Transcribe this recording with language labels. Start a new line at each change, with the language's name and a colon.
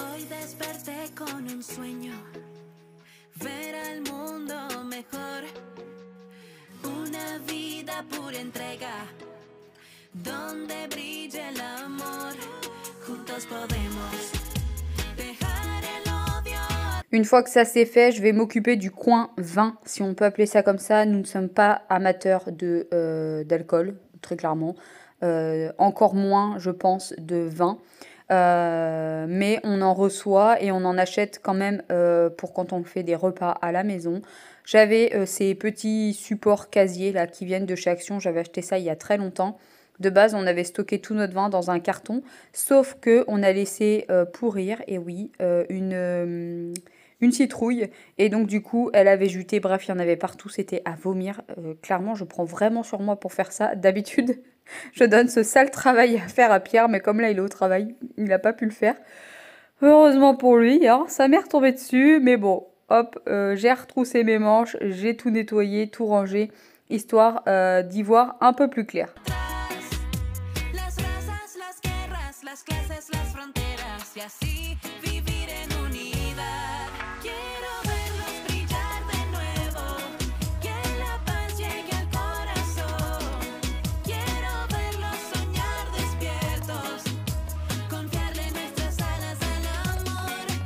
Spanish: Desperté con un sueño, ver al mundo mejor, una vida pura entrega, donde brille el amor, juntos podemos dejar el odio.
French: Une fois que ça c'est fait, je vais m'occuper du coin vin, si on peut appeler ça comme ça. Nous ne sommes pas amateurs d'alcool, très clairement, encore moins je pense de vin. Mais on en reçoit et on en achète quand même pour quand on fait des repas à la maison. J'avais ces petits supports casiers là qui viennent de chez Action, j'avais acheté ça il y a très longtemps. De base, on avait stocké tout notre vin dans un carton, sauf que on a laissé pourrir, et oui, une citrouille. Et donc, du coup, elle avait juté. Bref, il y en avait partout. C'était à vomir. Clairement, je prends vraiment sur moi pour faire ça. D'habitude, je donne ce sale travail à faire à Pierre, mais comme là, il est au travail, il n'a pas pu le faire. Heureusement pour lui, hein, sa mère tombait dessus. Mais bon, hop, j'ai retroussé mes manches, j'ai tout nettoyé, tout rangé, histoire d'y voir un peu plus clair.
Spanish: Las razas, las guerras, las clases, las fronteras, y así vivir en unidad. Quiero verlos brillar de nuevo, que la paz llegue al corazón. Quiero verlos soñar despiertos, confiarle nuestras alas al amor.